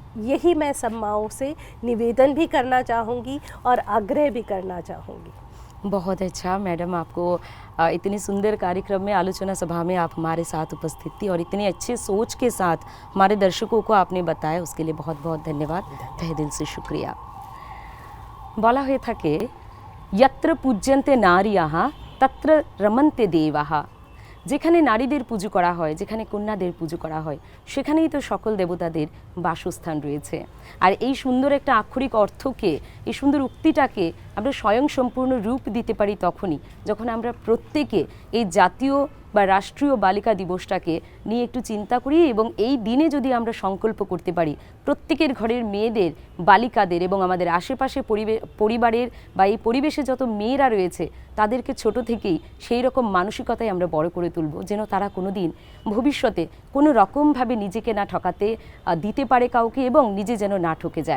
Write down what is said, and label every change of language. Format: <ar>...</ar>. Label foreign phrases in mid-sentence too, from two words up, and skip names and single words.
<hi>यही मैं सब माँओं से निवेदन भी करना चाहूँगी और आग्रह भी करना चाहूँगी। बहुत अच्छा मैडम, आपको इतनी सुंदर कार्यक्रम में, आलोचना सभा में आप हमारे साथ उपस्थित थी और इतनी अच्छे सोच के साथ हमारे दर्शकों को आपने बताया, उसके लिए बहुत बहुत धन्यवाद, तहे दिल से शुक्रिया।</hi> <bn>বলা হয়ে থাকে</bn> <sa>यत्र पूज्यन्ते नार्याः तत्र रमन्ते देवाः।</sa> <bn>যেখানে নারীদের পুজো করা হয়, যেখানে কন্যাদের পুজো করা হয়, সেখানেই তো সকল দেবতাদের বাসস্থান রয়েছে। আর এই সুন্দর একটা আক্ষরিক অর্থকে, এই সুন্দর উক্তিটাকে আমরা স্বয়ংসম্পূর্ণ রূপ দিতে পারি তখনই যখন আমরা প্রত্যেকে এই জাতীয় বা রাষ্ট্রীয় বালিকা দিবসটাকে নিয়ে একটু চিন্তা করি, এবং এই দিনে যদি আমরা সংকল্প করতে পারি প্রত্যেকের ঘরের মেয়েদের, বালিকাদের এবং আমাদের আশেপাশে পরিবারের বা এই পরিবেশে যত মেয়েরা রয়েছে তাদেরকে ছোট থেকেই সেই রকম মানসিকতায় আমরা বড় করে তুলব, যেন তারা কোনো দিন ভবিষ্যতে কোনো রকমভাবে নিজেকে না ঠকাতে দিতে পারে কাউকে, এবং নিজে যেন না ঠকে যায়।</bn>